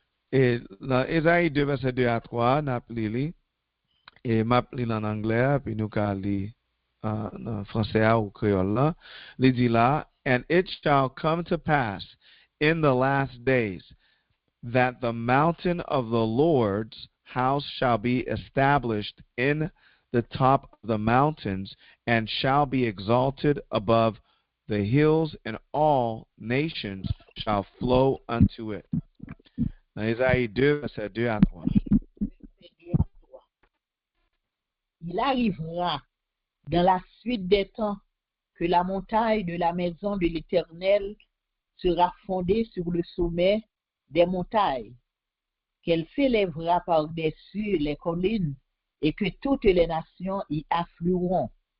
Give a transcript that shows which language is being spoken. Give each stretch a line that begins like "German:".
French: Et dans Ésaïe 2, verset 2 à 3, nous appelons et m'appelons en anglais, puis nous allons en français ou créole là. Il dit là,
English: and it shall come to pass in the last days that the mountain of the Lord's house shall be established in the top of the mountains and shall be exalted above the hills, and all nations shall flow unto it.
French: Dans Isaïe 2, verset 2 à 3. Il arrivera dans la suite des temps que la montagne de la maison de l'Éternel sera fondée sur le sommet des montagnes, qu'elle s'élèvera par-dessus les collines et que toutes les nations y afflueront.